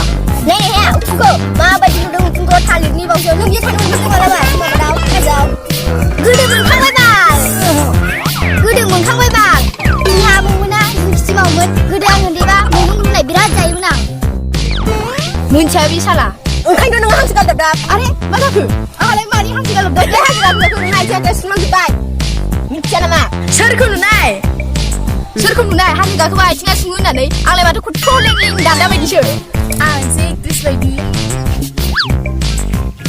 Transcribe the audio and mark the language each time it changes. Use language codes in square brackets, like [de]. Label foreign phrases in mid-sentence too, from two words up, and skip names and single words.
[brx] नायनाया उथुखौ माबायदि नुदों उथुखौ थालिरनि बावसो नों जे थानो मोनबाय नामा माबादाव खाजाव गोदो मोनखांबाय बाल जोंहा आबौमोना जों खिथि मावोमोन गोदो आं उन्दैबा मैगं रुनाय बिराद जायोमोन आं मोनथिया बे साला ओंखायनोथ' नों हांसो गालदाबदाब आरे मा जाखो आंहालाय मानि हांसो गालदाबदाब बे हांसो गालदाबखौ नोंना आथिं सुनांजोब्बाय मिथिया नामा सोरखौ नुनाय हाजो गाखोबा आथिङा सुङो होननानै आंलाय माथो खथ' लें लें दान्दा बायदिसो आंसो एक्ट्रेस बायदि